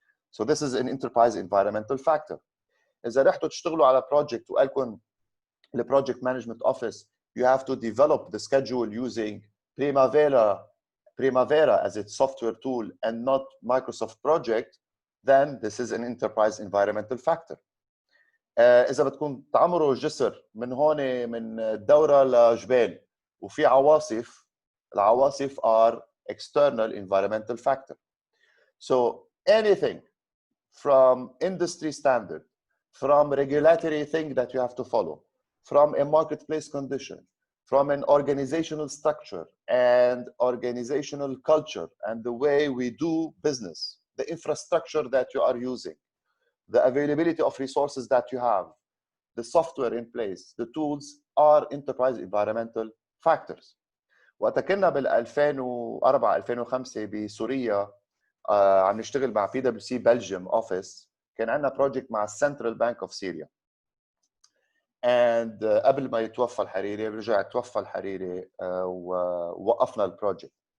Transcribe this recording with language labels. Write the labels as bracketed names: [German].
[English] So this is an enterprise environmental factor. [Arabic] إذا رحتوا تشتغلوا على project وقالكم [English] the project management office, you have to develop the schedule using Primavera as its software tool and not Microsoft project, then this is an enterprise environmental factor. [Arabic] إذا بدكم تعمروا جسر من هون من الدورة لجبال وفي عواصف. [English] العواصف are external environmental factor. So anything from industry standard, from regulatory thing that you have to follow, from a marketplace condition, from an organizational structure and organizational culture and the way we do business, the infrastructure that you are using, the availability of resources that you have, the software in place, the tools are enterprise environmental factors. [Arabic] وقت كنا بال 2004 2005 بسوريا عم نشتغل مع PwC Belgium office، كان عندنا بروجكت مع Central Bank of Syria. and قبل ما يتوفى الحريري رجع توفى الحريري ووقفنا البروجكت.